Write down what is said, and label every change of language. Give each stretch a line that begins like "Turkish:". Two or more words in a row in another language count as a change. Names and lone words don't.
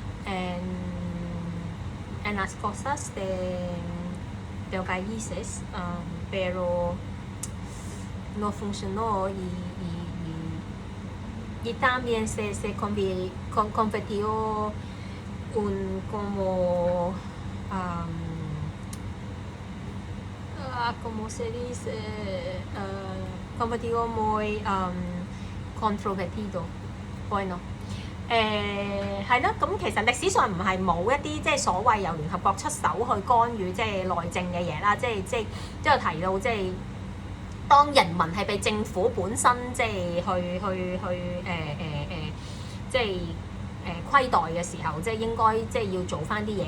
Spanish: en las cosas de países, pero no funcionó y también se convirtió como como se dice convertido muy controvertido bueno
Cantonese: 係咯，咁其實歷史上唔係冇一啲即係所謂由聯合國出手去干預即係內政嘅嘢啦，即係都有提到即係當人民係被政府本身即係去即係虧待嘅時候，即係應該即係要做翻啲嘢。